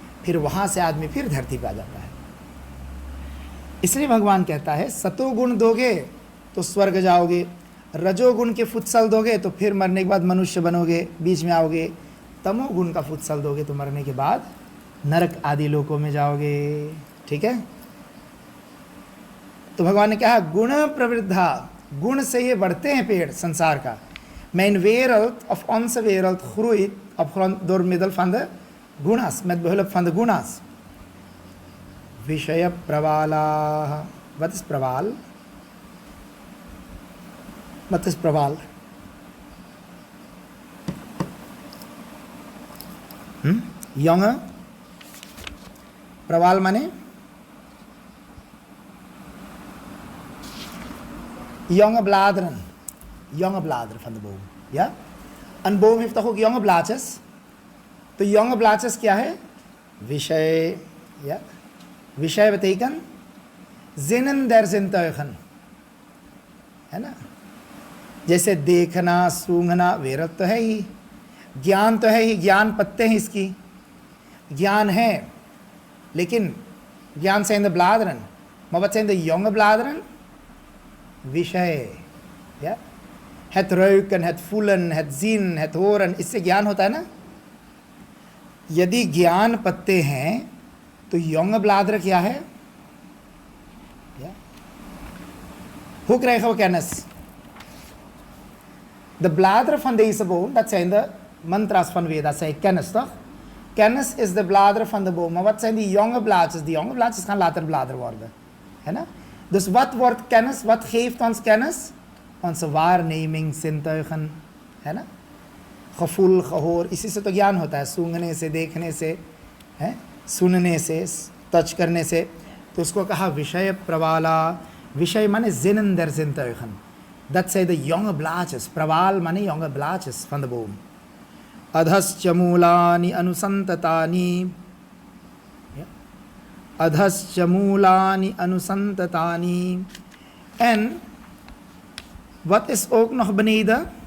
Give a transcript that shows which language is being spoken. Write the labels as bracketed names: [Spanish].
[Hindi] फिर वहाँ से आदमी फिर धरती पर आ जाता है। इसलिए भगवान कहता है सतोगुण दोगे तो स्वर्ग जाओगे, रजोगुण के फुत्सल दोगे तो फिर मरने के बाद मनुष्य बनोगे, बीच में आओगे। तमोगुण का फुत्सल दोगे तो मरने के बाद नरक आदि लोकों में जाओगे। ठीक है। तो भगवान ने कहा गुण प्रवृद्धा, गुण से ये बढ़ते हैं पेड़ संसार का। [Dutch] Men wereld of onze wereld groeit door middel van de gunas, met behulp van de gunas. Vishaya pravala. Wat is praval? Wat is praval? Jonge? Praval माने jonge bladeren. Jonge bladeren van de boom. Ja? Een boom heeft toch ook jonge blaadjes? [Hindi] तो jonge blaadjes क्या है? विषय. Ja? [Dutch] विषय betekent zinnen der zintuigen. [Hindi] है ना। जैसे देखना, सूंघना, वेरत तो है ही, ज्ञान तो है ही, ज्ञान पत्ते हैं इसकी, ज्ञान है। लेकिन ज्ञान [Dutch] zijn de bladeren, maar wat zijn de jonge bladeren? [Hindi] विषय। Ja? [Dutch] Het ruiken, het voelen, het zien, het horen, [Hindi] इससे ज्ञान होता है ना। यदि ज्ञान पत्ते हैं तो [Dutch] jonge bladeren [Hindi] क्या है? [Dutch] Ja? Hoe krijgen we kennis? De bladeren van deze boom, dat zijn de mantras van Veda, zei kennis toch? Kennis is de bladeren van de boom. Maar wat zijn die jonge blaadjes? Die jonge blaadjes gaan later bladeren worden. [Hindi] है ना? [Dutch] Dus wat wordt kennis? Wat geeft ons kennis? Onze waarneming, zintuigen, [Hindi] है ना? [Dutch] gevoel, gehoor, [Hindi] इसी से तो ज्ञान होता है, सूंघने से, देखने से, है, सुनने से, टच करने से। तो उसको कहा विषय प्रवाला। विषय माने [Dutch] zinnen der zintuigen. Dat zijn de jonge blaadjes. Prawaal माने jonge blaadjes van de boom. [Sanskrit] अधश्च मूलानि अनुसंततानि, अधश्च मूलानि अनुसंततानि. [Dutch] En wat is ook nog beneden?